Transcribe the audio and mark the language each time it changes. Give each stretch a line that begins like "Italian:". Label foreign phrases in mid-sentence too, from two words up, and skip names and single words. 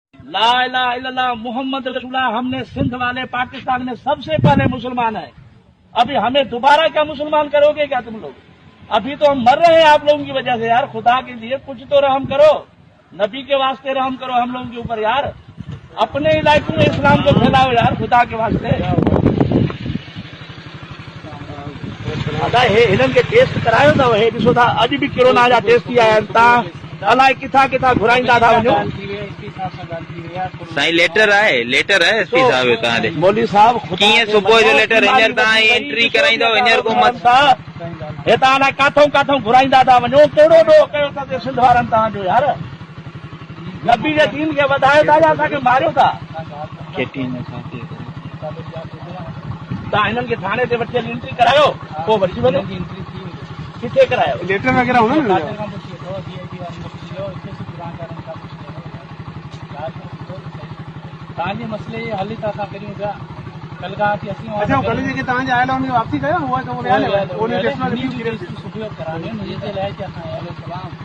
Arabic: لا إله إلا الله محمد رسول الله,
Hindi: हमने सिंध वाले पाकिस्तान में सबसे पहले मुसलमान है। अभी हमें दोबारा क्या मुसलमान करोगे क्या तुम लोग? अभी तो हम मर रहे हैं आप लोगों की वजह से यार। खुदा के लिए कुछ तो रहम करो, नबी के वास्ते रहम करो हम लोगों के ऊपर यार। अपने इलाकों में इस्लाम को फैलाओ यार खुदा के वास्ते।
Sindhi: अदा हे हिननि खे टेस्ट करायो अथव, हे ॾिसो था अॼु बि कोरोना जा टेस्ट थी आया आहिनि। तव्हां अलाए किथां किथां घुराईंदा था वञो। साईं लेटर है एसपी साहब तव्हां मौलवी साहब कीअं सुबुह जो लेटर हींअर तव्हां एंट्री कराईंदव हींअर को मत हे तव्हां अलाए काथों काथों घुराईंदा था वञो। कहिड़ो ॾोह कयो अथव सिंध वारनि तव्हांजो यार? नबी जे दीन खे वधायो था या असांखे मारियो था? तव्हां हिननि खे थाणे ते वठी हली एंट्री करायो, पोइ वठी वञो। किथे करायो?
Hindi: लेटर वगैरह होना ना
Sindhi: तव्हांजे मसइले जे हल त असां करियूं पिया। कल खां अची असीं अच्छा कल जेके तव्हांजे आयल हुन वापसी कयो हुआ तो सुठो कराने मुंहिंजे लाइ कि असां अहले सलाम